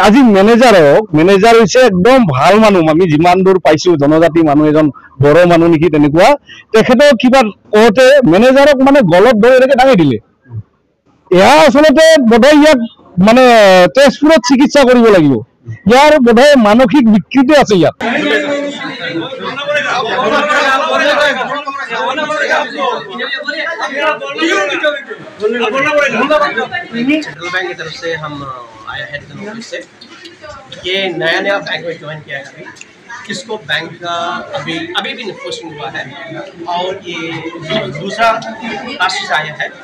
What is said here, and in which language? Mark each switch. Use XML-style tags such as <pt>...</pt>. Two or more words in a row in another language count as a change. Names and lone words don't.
<as>আজি মেনেজাৰ হৈছে একদম ভাল মানুহ, আমি যিমান দূৰ পাইছো জনজাতি মানুহ এজন, বড়ো মানুহ নেকি তেনেকুৱা। তেখেতক কিবা কওঁতে মেনেজাৰক মানে গলত ধৰি এনেকে দাঙি দিলে। এয়া আচলতে বোধহয় ইয়াক মানে তেজপুৰত চিকিৎসা কৰিব লাগিব, ইয়াৰ বোধহয় মানসিক বিকৃতি আছে ইয়াত।</as> <hi>सेंट्रल बैंक की तरफ से हम आया है नोटिस से, ये नया बैंक में ज्वाइन किया है इसको बैंक का अभी भी पोस्टिंग हुआ है, और ये दूसरा कास्ट से आया है।</hi>